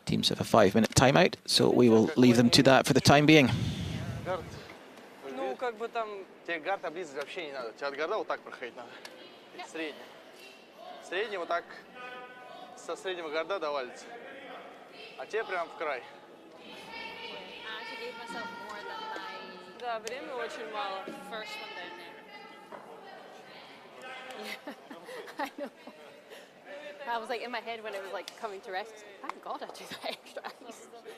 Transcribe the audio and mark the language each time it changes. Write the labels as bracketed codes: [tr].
[en] Teams have a 5-minute timeout, so we will leave them to that for the time being. [ru] Ну, как бы там... Тебе гард облизывать вообще не надо. Тебе от гарда вот так проходить надо. Средний. Средний вот так. Со среднего гарда довалится. А тебе прям в край. [en] I actually gave myself more than [ru] Да, время очень mало. [en] my first one down there. Yeah, I know. I was like in my head when it was like coming to rest. Thank God I took that extra ice.